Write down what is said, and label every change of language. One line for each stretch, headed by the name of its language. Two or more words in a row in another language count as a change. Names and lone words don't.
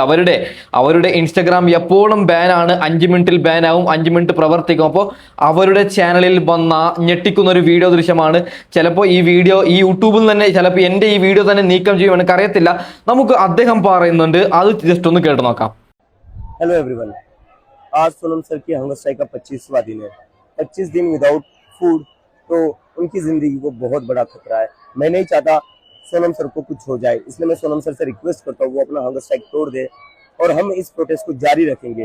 Malayalam: അവരുടെ ഇൻസ്റ്റഗ്രാം എപ്പോഴും ബാനാണ്. 5 മിനിറ്റിൽ ബാനാവും, 5 മിനിറ്റ് പ്രവർത്തിക്കും. അപ്പോൾ അവരുടെ ചാനലിൽ വന്ന ഞെട്ടിക്കുന്ന ഒരു വീഡിയോ ദൃശ്യമാണ്. ചിലപ്പോൾ ഈ വീഡിയോ ഈ യൂട്യൂബിൽ തന്നെ, ചിലപ്പോൾ എൻ്റെ ഈ വീഡിയോ തന്നെ നീക്കം ചെയ്യുമെന്ന് എനിക്ക് അറിയത്തില്ല. നമുക്ക് അദ്ദേഹം പറയുന്നുണ്ട്, അത് ജസ്റ്റ് ഒന്ന് കേട്ട് നോക്കാം.
English: hello everyone,
Hindi: आज सोनम सर की
English: hunger strike
Hindi: का 25वां दिन है. 25 दिन
English: without food,
Hindi: तो उनकी जिंदगी को बहुत बड़ा खतरा है. मैं नहीं चाहता सोनम सर को कुछ हो जाए, इसलिए मैं सोनम सर से रिक्वेस्ट करता हूँ वो अपना
English: hunger strike
Hindi: तोड़ दे और हम इस प्रोटेस्ट को जारी रखेंगे.